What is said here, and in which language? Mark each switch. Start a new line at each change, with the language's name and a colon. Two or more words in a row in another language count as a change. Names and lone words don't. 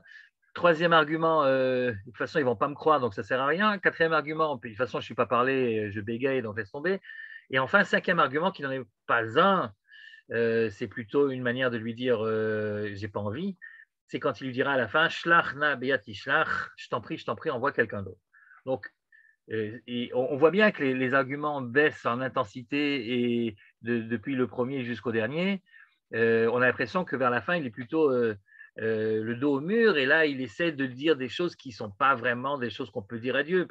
French: Troisième argument, de toute façon, ils ne vont pas me croire, donc ça ne sert à rien. Quatrième argument, de toute façon, je ne suis pas parlé, je bégaye, donc laisse tomber. Et enfin, cinquième argument, qui n'en est pas un, c'est plutôt une manière de lui dire j'ai pas envie. C'est quand il lui dira à la fin
Hebrew: שלח נא ביד תשלח,
French: je t'en prie, envoie quelqu'un d'autre. Donc, et on voit bien que les arguments baissent en intensité et depuis le premier jusqu'au dernier. On a l'impression que vers la fin, il est plutôt le dos au mur et là, il essaie de dire des choses qui ne sont pas vraiment des choses qu'on peut dire à Dieu.